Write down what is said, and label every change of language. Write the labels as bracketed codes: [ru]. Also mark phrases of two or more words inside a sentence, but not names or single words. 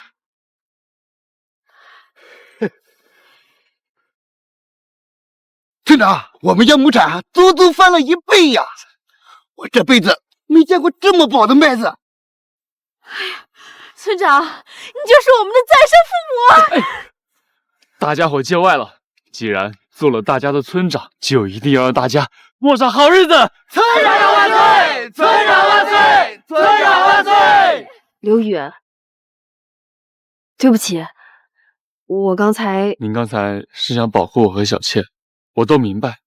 [zh] 村長，我們家畝產足足翻了1倍呀！我這輩子沒見過這麼飽的麥子。哎呀！村長，你就是我們的再生父母啊！大家伙見外了，既然做了大家的村長，就一定要讓大家過上好日子。村長萬歲！村長萬歲！村長萬歲！劉宇，對不起，我剛才…… 您剛才是想保護我和小倩，我都明白。